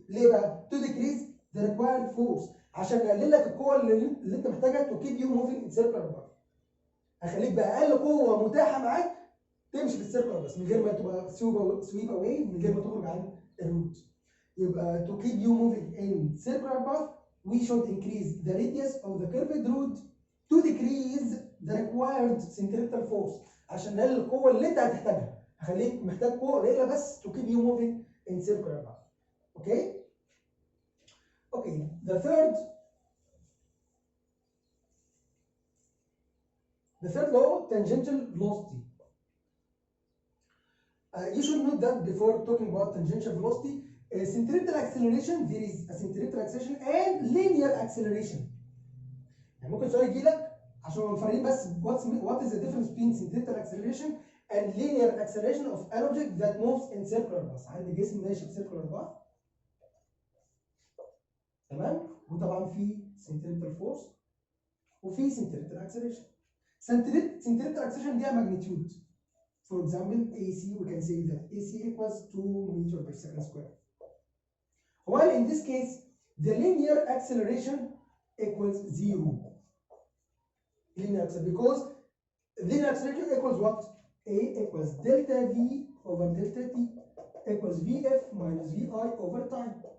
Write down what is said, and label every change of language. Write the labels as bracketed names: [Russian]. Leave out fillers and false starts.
[Arabic] ليه بقى؟ [English] to decrease the required force، [Arabic] عشان نقلل لك القوه اللي انت محتاجها [English] to keep you moving in circular path. [Arabic] هخليك باقل قوه متاحه معاك تمشي في السيركلر بس، من غير ما تبقى سويب اواي، من غير ما تخرج عن الروت. يبقى [English] to keep you moving in circular path we should increase the radius of the curved root to decrease the required centripetal force، [Arabic] عشان نقلل القوه اللي انت هتحتاجها. هخليك محتاج قوه قليله بس [English] to keep you moving in circular path. Okay? Okay, the third law, tangential velocity. You should note that before talking about tangential velocity, centripetal acceleration, there is a centripetal acceleration and linear acceleration. [Arabic] يعني ممكن سؤال يجي لك عشان نفرق بس [English] what is the difference between centripetal acceleration and linear acceleration of an object that moves in circular path. [Arabic] عندي جسم ماشي في circular path، تمام؟ وطبعا في centripetal force وفي centripetal acceleration. [English] centripetal acceleration دي magnitude. For example, AC, we can say that AC equals 2 meters per second square. While in this case, the linear acceleration equals 0. Linear acceleration, because linear acceleration equals what? A equals delta V over delta T equals Vf minus Vi over time.